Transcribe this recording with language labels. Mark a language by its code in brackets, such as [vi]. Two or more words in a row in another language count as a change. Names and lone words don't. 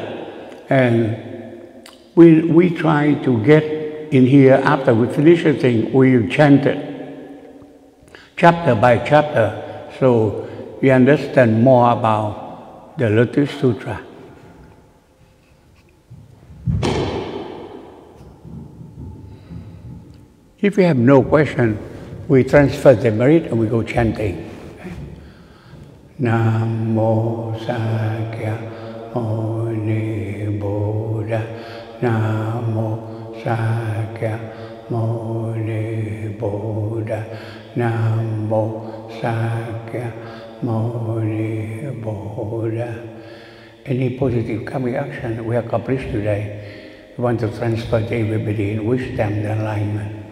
[en] And we try to get in here, after we finish the thing, we chant it chapter by chapter, so we understand more about the Lotus Sutra. If you have no question, we transfer the merit and we go chanting. [sa] Namo Sakya Muni Buddha. Namo Sakya Muni Buddha. Namo Sakya Muni Buddha. [en] Any positive karmic action we accomplished today, we want to transfer to everybody in wisdom and alignment.